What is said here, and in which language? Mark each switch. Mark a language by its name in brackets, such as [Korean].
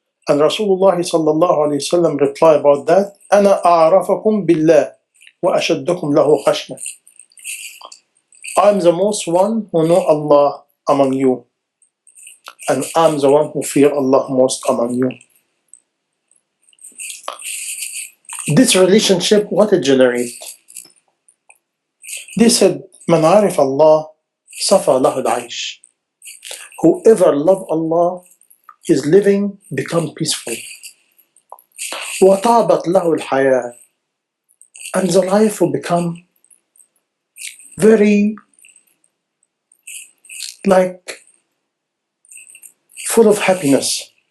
[English] And Rasulullah sallallahu alayhi wa sallam replied about that, [Arabic] أَنَا أَعْرَفَكُمْ بِاللَّهِ وَأَشَدُّكُمْ لَهُ خَشْيَةً. [English] I'm the most one who know Allah among you, and I'm the one who fear Allah most among you. This relationship, what it generates? They said, [Arabic] مَنْ عَرِفَ اللَّهِ صَفَى لَهُ الْعَيْشِ. [English] Whoever love Allah, his living become peaceful. [Arabic] وَطَابَتْ لَهُ الْحَيَاةِ. [English] And the life will become very like full of happiness.